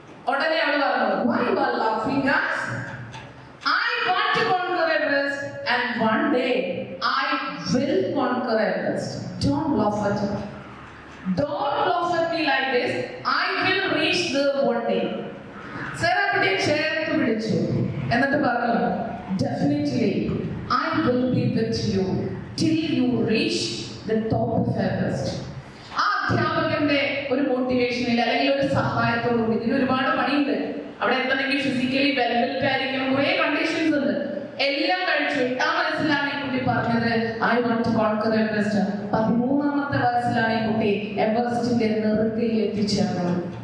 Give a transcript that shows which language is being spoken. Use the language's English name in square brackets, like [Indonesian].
[Malayalam] ഉടനെ അവൾ പറഞ്ഞു, [English] Why you are laughing guys? I want to conquer Everest and one day I will conquer Everest. Don't laugh at me. Don't laugh at me like this. I will reach there one day. [Malayalam] Sarah കുട്ടിയെ ചേർത്ത് പിടിച്ചു. എന്നിട്ട് പറഞ്ഞു, [English] Definitely I will be with you till you reach the top of Everest. [Malayalam] ആ അധ്യാപകന്റെ ഒരു മോട്ടിവേഷനിൽ അല്ലെങ്കിൽ ഒരു സഹായത്തോടുകൂടി, ഇതിന് ഒരുപാട് പണിയുണ്ട്. അവിടെ എത്തണമെങ്കിൽ ഫിസിക്കലി വെൽബിലിറ്റി ആയിരിക്കണം, കുറെ കണ്ടീഷൻസ് ഉണ്ട്. എല്ലാം കഴിച്ചു. 8ാം വയസ്സിലാണ് ഈ കുട്ടി പറഞ്ഞത് [English] I want to conquer Everest. [Malayalam] 13ാമത്തെ വയസ്സിലാണ് ഈ കുട്ടി എവറസ്റ്റിന്റെ നെറുകയിൽ എത്തിച്ചേർന്നത്.